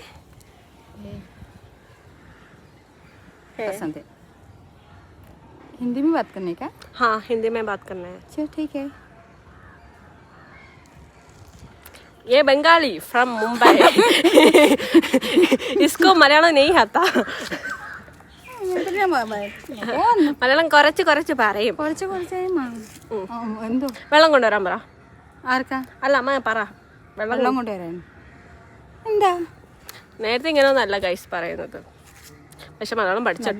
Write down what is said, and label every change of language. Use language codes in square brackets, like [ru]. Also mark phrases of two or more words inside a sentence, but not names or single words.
[hi] पसंद है. हिंदी में बात करने का? हाँ हिंदी में बात करना है. चल ठीक है. ये बंगाली फ्रॉम मुंबई. इसको मलयाളം नहीं आता. [ml] മലയാളം കുറച്ച് കുറച്ച് പറയും. എന്തോ വെള്ളം കൊണ്ടുവരാൻ പറ. ആർക്കാ? അല്ല അമ്മ പറ. വെള്ളം കൊണ്ടുവരാൻ എന്താ? നേരത്തെ ഇങ്ങനെ ഒന്നല്ല ഗൈസ് പറയുന്നത്. പക്ഷെ മലയാളം പഠിച്ചോട്ടോ.